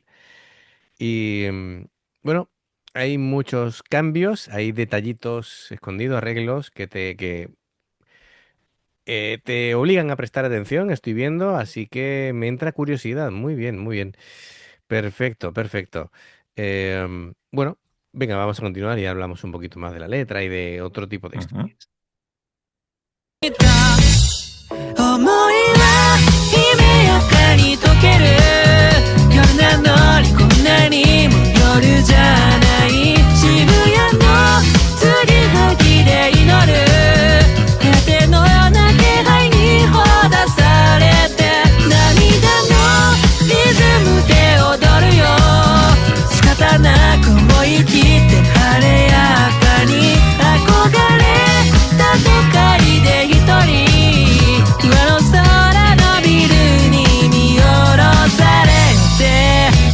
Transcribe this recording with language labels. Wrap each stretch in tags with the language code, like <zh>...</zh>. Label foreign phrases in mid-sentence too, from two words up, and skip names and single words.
<es>Y bueno, hay muchos cambios, hay detallitos escondidos, arreglos que te obligan a prestar atención, estoy viendo, así que me entra curiosidad. Muy bien, muy bien. Perfecto, perfecto. Bueno, venga, vamos a continuar y hablamos un poquito más de la letra y de otro tipo de Ujú. historias.</es> <ja>思いは夢やかに溶ける夜なのにこんなにも夜じゃない渋谷の継ぎはぎで祈る果てのような気配にほだされて涙のリズムで踊るよ仕方なく思い切って晴れやかに憧れた都会で一人上の空のビルに見下ろされて</ja>